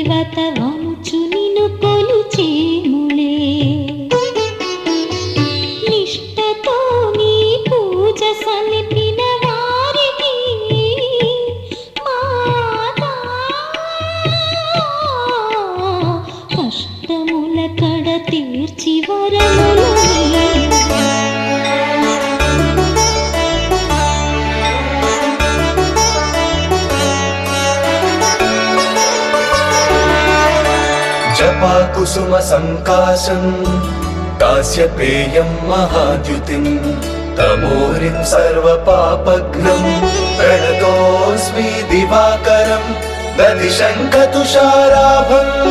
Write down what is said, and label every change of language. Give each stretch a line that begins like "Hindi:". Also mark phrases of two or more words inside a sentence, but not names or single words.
Telugu: వ్రతవనుచు నిన్ను కొలిచేములే నిష్టతో నీ పూజ సలిపిన వారికి మాతా కష్టముల కడ తీర్చి వరములు
Sanskrit: जपा कुसुम संकाशं कास्यपेयं महाद्युतिं तमोरिं सर्वपापघ्नं प्रणतोऽस्मि दिवाकरं दधिशङ्खतुषाराभं